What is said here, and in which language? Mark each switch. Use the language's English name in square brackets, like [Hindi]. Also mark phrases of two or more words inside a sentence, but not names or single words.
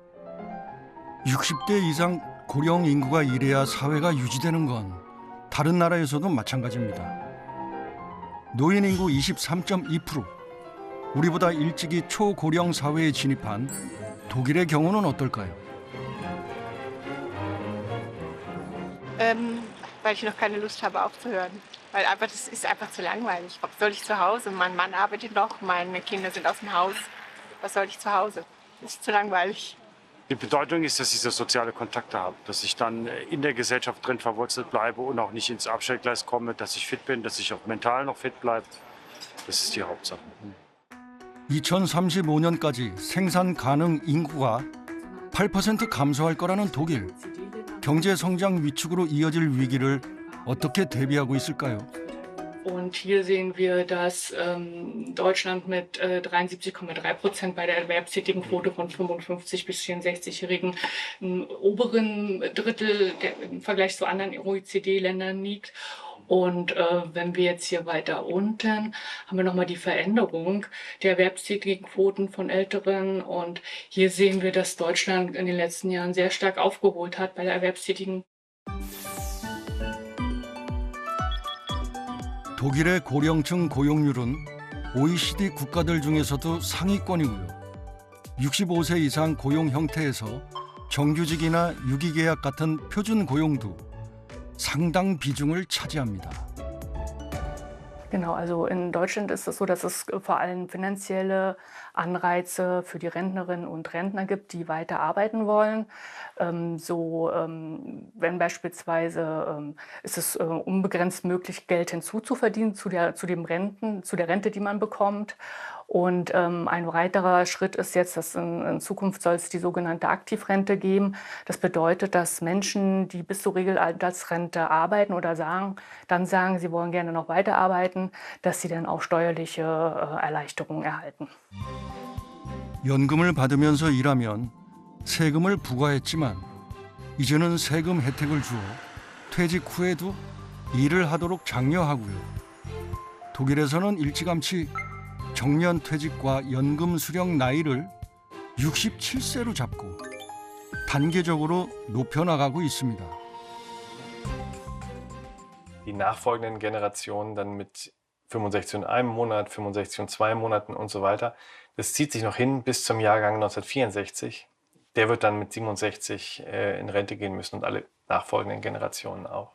[Korean] 60대 이상 고령 인구가 일해야 사회가 유지되는 건 다른 나라에서도 마찬가지입니다. 노인 인구 23.2%. 우리보다 일찍이 초고령 사회에 진입한 독일의 경우는 어떨까요? [German] Weil ich noch keine Lust habe aufzuhören. Weil einfach das ist einfach zu langweilig. Was soll ich zu Hause? Mein Mann arbeitet noch, meine Kinder sind aus dem Haus. Was soll ich zu Hause? Das ist zu langweilig. Die Bedeutung ist, dass ich so soziale Kontakte habe, dass ich dann in der Gesellschaft drin verwurzelt bleibe und auch nicht ins Abstellgleis komme, dass ich fit bin, dass ich auch mental noch fit bleibe. Das ist die Hauptsache. [Korean] 2035년까지 생산 가능 인구가 8% 감소할 거라는 독일. 경제 성장 위축으로 이어질 위기를 어떻게 대비하고 있을까요? [German] Und hier sehen wir, dass Deutschland mit 73,3% bei der Erwerbstätigenquote von 55 bis 64-Jährigen im oberen Drittel im Vergleich zu anderen OECD-Ländern liegt. Und wenn wir jetzt hier weiter unten, haben wir nochmal die Veränderung der erwerbstätigen Quoten von Älteren. Und hier sehen wir, dass Deutschland in den letzten Jahren sehr stark aufgeholt hat bei der Erwerbstätigen. [Korean] 독일의 고령층 고용률은 OECD 국가들 중에서도 상위권이고요. 65세 이상 고용 형태에서 정규직이나 유기계약 같은 표준 고용도 상당 비중을 차지합니다. [German] Genau, also in Deutschland ist es so, dass es vor allem finanzielle Anreize für die Rentnerinnen und Rentner gibt, die weiter arbeiten wollen. Wenn beispielsweise ist es unbegrenzt möglich, Geld hinzuzuverdienen zu der Rente, die man bekommt. Und ein weiterer Schritt ist jetzt, dass in Zukunft soll es die sogenannte Aktivrente geben. Das bedeutet, dass Menschen, die bis zur Regelaltersrente arbeiten oder sagen, sie wollen gerne noch weiterarbeiten, dass sie dann auch steuerliche Erleichterungen erhalten. [Korean] 연금을 받으면서 일하면 세금을 부과했지만 이제는 세금 혜택을 주어 퇴직 후에도 일을 하도록 장려하고요. 독일에서는 일찌감치 정년 퇴직과 연금 수령 나이를 67세로 잡고 단계적으로 높여나가고 있습니다. [German] Die nachfolgenden Generationen dann mit 65 und einem Monat, 65 und 2 Monaten und so weiter. Das zieht sich noch hin bis zum Jahrgang 1964. Der wird dann mit 67 in Rente gehen müssen und alle nachfolgenden Generationen auch.